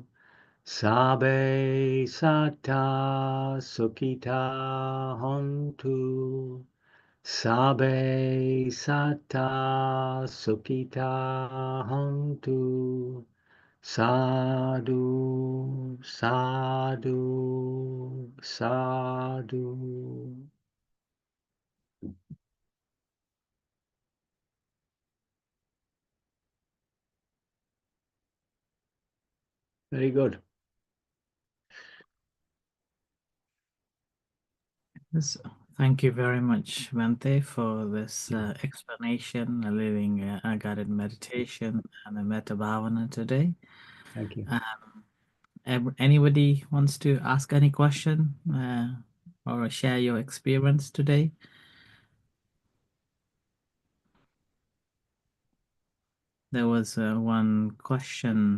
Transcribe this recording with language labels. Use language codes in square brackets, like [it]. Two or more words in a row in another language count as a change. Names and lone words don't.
[pi] Sabe sata sukita hontu. Sabe sata sukita hontu. Sadhu, sadhu, sadhu. [en] Very good. Yes, thank you very much, Bhante, for this explanation, a living a guided meditation, and a [pi] metta bhavana [en] today. Thank you. Anybody wants to ask any question or share your experience today? There was one question,